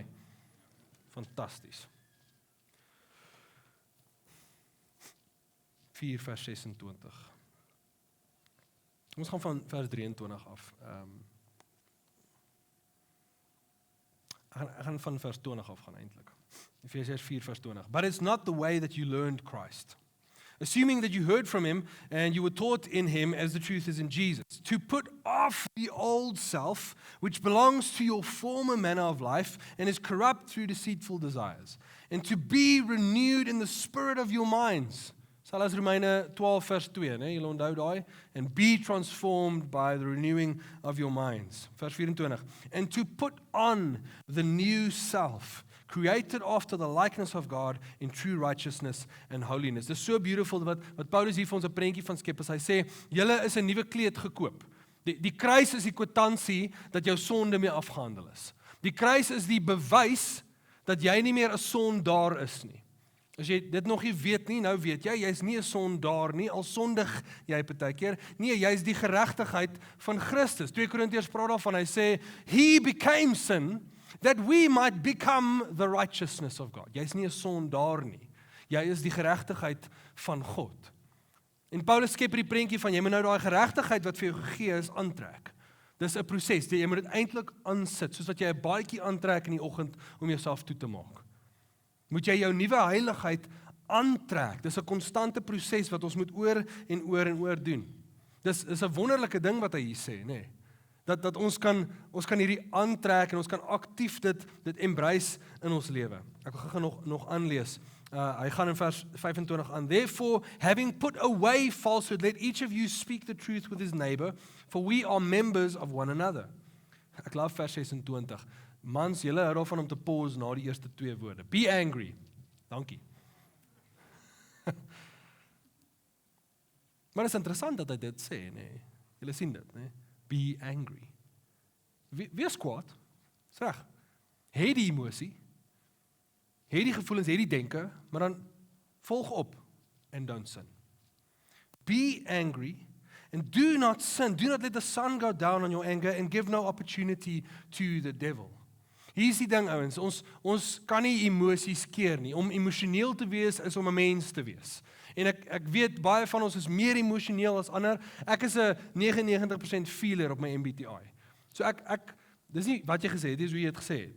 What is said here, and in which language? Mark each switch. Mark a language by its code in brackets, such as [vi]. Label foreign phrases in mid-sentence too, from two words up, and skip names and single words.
[af] Fantasties. 4 vers 26. Ons gaan van vers 23 af. Ek gaan van vers 20 af gaan eintlik. Efesiërs 4 vers 20. [en] But it's not the way that you learned Christ. Assuming that you heard from him and you were taught in him as the truth is in Jesus, to put off the old self, which belongs to your former manner of life and is corrupt through deceitful desires, and to be renewed in the spirit of your minds. [af] Sal as Romeine 12 vers 2, né? Julle onthou daai, [en] and be transformed by the renewing of your minds. Vers 24. And to put on the new self, created after the likeness of God in true righteousness and holiness. [af] Dis so beautiful wat Paulus hier vir ons 'n prentjie van skep as hy sê, julle is 'n nuwe kleed gekoop. Die kruis is die kwitansie dat jou sonde mee afgehandel is. Die kruis is die bewys dat jy nie meer 'n sondaar is nie. As jy dit nog nie weet nie, nou weet jy, jy's nie 'n sondaar nie, al sondig jy partykeer. Nee, jy's die geregtigheid van Christus. 2 Korintiërs praat daarvan, hy sê, [en] he became sin, that we might become the righteousness of God. [af] Jy is nie 'n sondaar nie. Jy is die geregtigheid van God. En Paulus skep hierdie prentjie van jy moet nou daai geregtigheid wat vir jou gegee is aantrek. Dis 'n proses. Jy moet dit eintlik aansit, soos wat jy 'n baadjie aantrek in die oggend om jouself toe te maak. Moet jy jou nuwe heiligheid aantrek. Dis 'n konstante proses wat ons moet oor en oor en oor doen. Dis 'n wonderlike ding wat hy hier sê, nê. Nee. Dat ons kan hierdie aantrek en ons kan aktief dit embrace in ons lewe. Ek wil gou nog aanlees. Hy gaan in vers 25 aan. [en] Therefore, having put away falsehood, let each of you speak the truth with his neighbor, for we are members of one another. [af] Ek love vers 26. Mans, julle hou daarvan om te pause na die eerste 2 woorde. [en] Be angry. [af] Dankie. Maar dit is interessant dat hy dit sê, nee. Julle sien dit, nee. [en] Be angry. [af] Wees kwaad. Dis reg. Hê die emosie. Hê die gevoelens, hê die denke, maar dan volg op [en] and don't sin. Be angry and do not sin. Do not let the sun go down on your anger and give no opportunity to the devil. [af] Hier is die ding, ouens, ons kan nie emosies keer nie. Om emosioneel te wees is om 'n mens te wees. En ek weet baie van ons is meer emosioneel as ander. Ek is 'n 99% feeler op my MBTI. So ek dis nie wat jy gesê het, dis hoe jy dit gesê het.